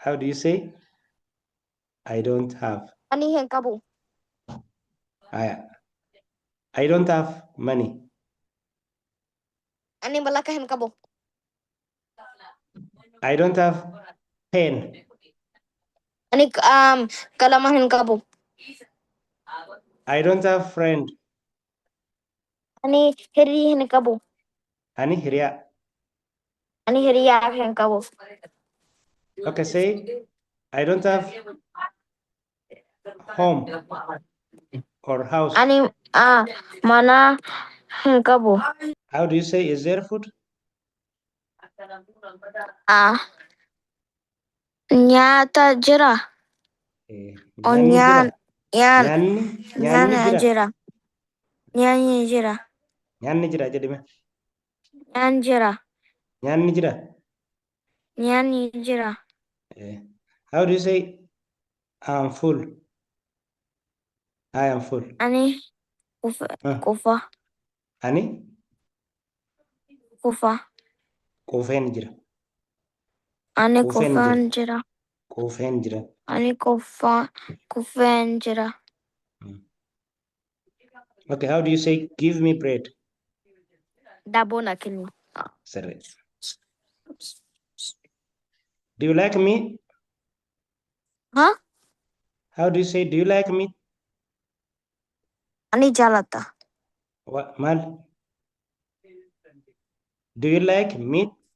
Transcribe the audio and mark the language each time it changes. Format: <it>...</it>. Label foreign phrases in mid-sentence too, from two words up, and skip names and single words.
<en>How do you say? I don't have.</en> <om>Ani hin qabu.</om> <en>I don't have money.</en> <om>Ani balaka hin qabu.</om> <en>I don't have pen.</en> <om>Ani kalama hin qabu.</om> <en>I don't have friend.</en> <om>Ani hiriya hin qabu. Ani hiriya. Ani hiriya hin qabu.</om> <en>Okay, say I don't have home or house.</en> <om>Ani mana hin qabu.</om> <en>How do you say is there food?</en> <om>Nyaata jira. Nyaanni Nyaanni jira. Nyaanni jira. Nyaanni jira jedhime. Nyaanni jira. Nyaanni jira. Nyaanni jira.</om> <en>How do you say I'm full? I am full.</en> <om>Ani kufa. Ani Kufa. kufeen jira. Ani kufaan jira. Kufeen jira. Ani kufeen jira.</om> <en>Okay, how do you say give me bread?</en> <om>Dabo na kenni.</om> <en>Sorry. Do you like meat? Huh? How do you say do you like meat?</en> <om>Ani jalata.</om> <en>What mal? Do you like meat?</en>